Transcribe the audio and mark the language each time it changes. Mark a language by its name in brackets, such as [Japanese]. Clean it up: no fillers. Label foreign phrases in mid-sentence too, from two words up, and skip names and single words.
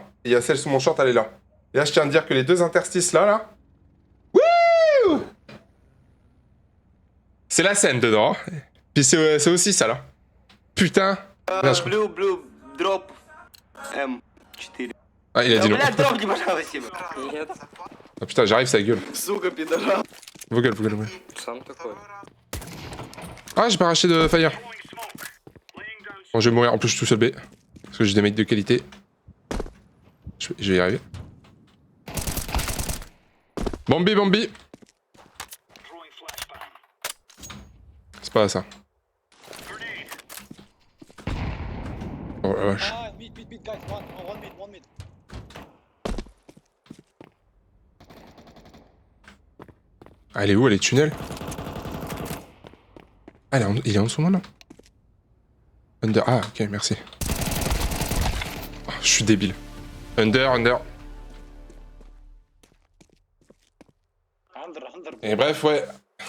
[French] Et il y a celle sous mon short, elle est là. Et là, je tiens à dire que les 2 interstices là. Wouh! C'est la scène dedans. Hein. Puis c'est aussi ça là. Putain. Merde, [English] Blue, drop M4. [French] Ah, il a dit non. [Russian] Блядь, дропни, пожалуйста. Нет. [French] Ah putain, j'arrive, ça gueule. [Russian] Сука, пидорас. [French] Vos gueules, vos gueules, ouais. [Russian] Сам такой. [French] Ah, j'ai pas racheté de fire. Bon, je vais mourir. En plus, je suis tout seul B. Parce que j'ai des mecs de qualité. Je vais y arriver. Bambi, Bambi. C'est pas ça. Oh la vache. [English] Mid, guys, one mid. [French] Ah, elle est où? Elle est tunnel? Ah, il est en dessous de moi là? Under. Ah, ok, merci. Oh, je suis débile. Under. Et bref, ouais.